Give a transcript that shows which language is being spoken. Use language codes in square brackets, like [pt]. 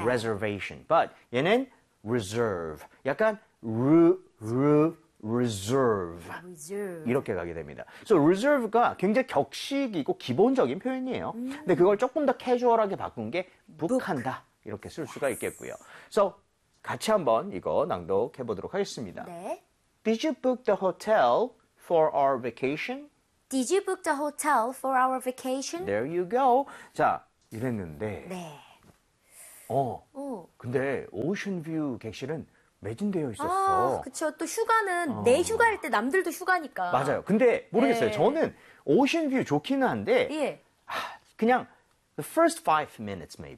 [en] Reservation. But [ko] 얘는 [en] reserve. [ko] 약간 [en] reserve. reserve [ko] 이렇게 가게 됩니다. [en] So [ko] reserve가 굉장히 격식이고 기본적인 표현이에요. 근데 그걸 조금 더 캐주얼하게 바꾼 게 북한다 [en] book. [ko] 이렇게 쓸 수가 있겠고요. [en] So [ko] 같이 한번 이거 낭독해 보도록 하겠습니다. 네. [en] Did you book the hotel for our vacation? Did you book the hotel for our vacation? There you go. [ko] 자, 이랬는데 네. 근데 오션뷰 객실은 매진되어 있었어. 그쵸. 또 휴가는 내 휴가일 때 남들도 휴가니까. 맞아요. 근데 모르겠어요. 예. 저는 오션뷰 좋기는 한데, 예. [en] 그냥 the first 5 minutes maybe.